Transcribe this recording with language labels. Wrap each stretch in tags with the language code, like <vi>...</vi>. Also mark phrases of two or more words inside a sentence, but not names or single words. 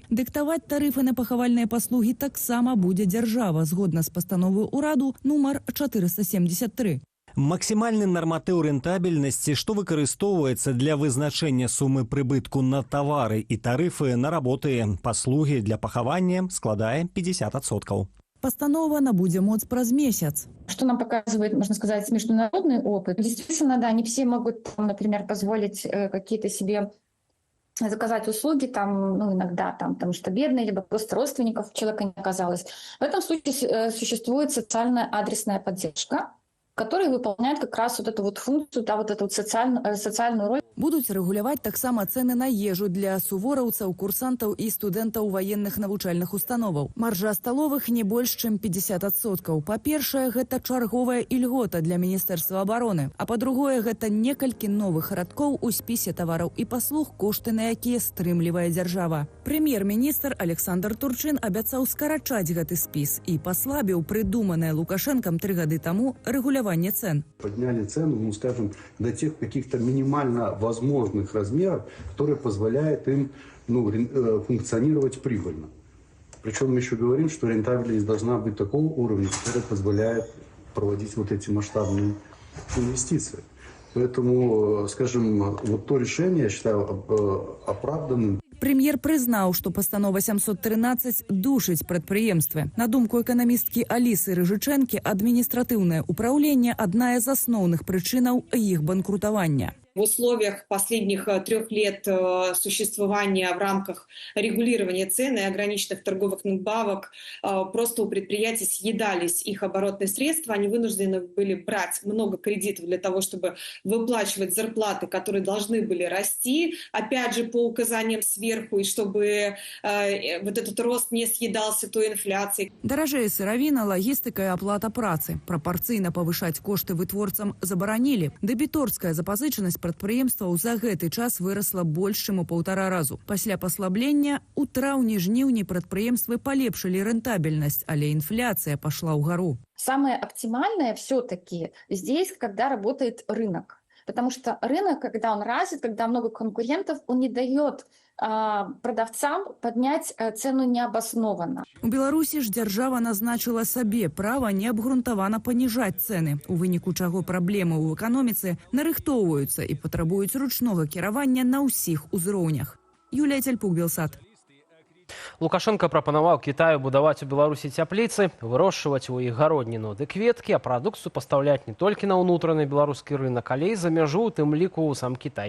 <be>Дыктаваць тарыфы на пахавальныя паслугі таксама будзе дзяржава, згодна з пастановай ураду нумар 473. Максімальны нарматыў рэнтабельнасці, што выкарыстоўваецца для вызначэння сумы прыбытку на тавары і тарыфы на работы, паслугі для пахавання, складае 50%. Постанова набудзе моц праз месяц.</be> <ru>Что нам показывает, можно сказать, международный опыт? Действительно, да, не все могут, например, позволить какие-то себе заказать услуги, иногда, потому что бедные, либо просто родственников человека не оказалось. В этом случае существует социальная адресная поддержка, которые выполняют как раз вот эту вот функцию, вот эту вот социальную роль.</ru> <be>Будуць рэгуляваць таксама цэны на ежу для сувораўцаў, курсантаў і студэнтаў военных навучальных установаў. Маржа сталовых не больш, чым 50%. Па-першае, гэта чарговая ільгота для Міністэрства абароны. А па-другое, гэта некалькі новых радкоў у спісе тавараў і паслуг, кошты на якія стрымлівае дзяржава. Прэм'ер-міністр Александр Турчин абяцаў скарачаць гэты спіс і паслабіў прыдуманае Лукашэнкам 3 гады таму рэгуляванне цэн.</be> <ru>Подняли цену, скажем, до тех каких-то минимально возможных размеров, которые позволяют им функционировать прибыльно. Причем мы еще говорим, что рентабельность должна быть такого уровня, который позволяет проводить вот эти масштабные инвестиции. Поэтому, скажем, вот то решение я считаю оправданным.</ru> <be>Прэм'ер прызнаў, што пастанова 713 душыць прадпрыемствы. На думку эканамісткі Алісы Рыжычэнкі, адміністратыўнае ўпраўленне – адна з асноўных прычынаў іх банкрутавання.</be> <ru>В условиях последних 3 лет существования в рамках регулирования цен и ограниченных торговых надбавок просто у предприятий съедались их оборотные средства. Они вынуждены были брать много кредитов для того, чтобы выплачивать зарплаты, которые должны были расти, опять же, по указаниям сверху, и чтобы вот этот рост не съедался той инфляцией.</ru> <be>Даражэе сыравіна, лагістыка і аплата працы. Прапарцыйна павышаць кошты вытворцам забаранілі. Дэбіторская запазычанасць прадпрыемстваў за гэты час вырасла больш, чым у 1,5 разу. Пасля паслаблення у траўні-жніўні прадпрыемствы палепшылі рэнтабельнасць, але інфляцыя пашла ўгару.</be> <ru>Самое оптимальное все-таки здесь, когда работает рынок. Потому что рынок, когда он развит, когда много конкурентов, он не дает продавцам поднять цену необоснованно.</ru> <be>У Беларусі ж дзяржава назначыла сабе права неабгрунтавана паніжаць цэны, у выніку чаго праблемы ў эканоміцы нарыхтоўваюцца і патрабуюць ручнога кіравання на ўсіх узроўнях. Юлія Цяльпук, Белсат. Лукашенко прапанаваў Кітаю будаваць у Беларусі цяпліцы, вырошчваць у іх гародніну ды кветкі, а прадукцыю пастаўляць не толькі на ўнутраны беларускі рынак, але і за мяжу, у тым ліку ў сам Кітай.</be>